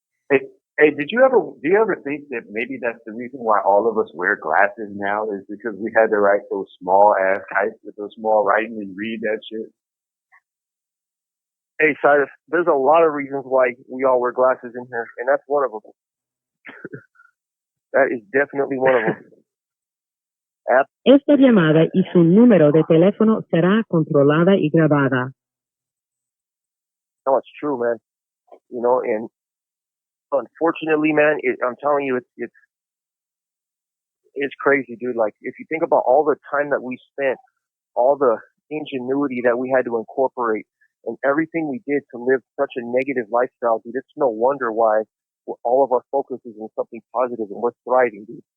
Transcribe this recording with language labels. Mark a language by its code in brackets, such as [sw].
[en] Hey, do you ever think that maybe that's the reason why all of us wear glasses now is because we had to write those small ass kites with those small writing and read that shit? Hey, Cyrus, there's a lot of reasons why we all wear glasses in here, and that's one of them. That is definitely one of them. [es] Esta llamada y su número de teléfono será controlada y grabada. [en] No, it's true, man. You know, and unfortunately, man, I'm telling you, it's It's crazy, dude. Like, if you think about all the time that we spent, all the ingenuity that we had to incorporate, and everything we did to live such a negative lifestyle, dude, it's no wonder why all of our focus is in something positive and we're thriving, dude.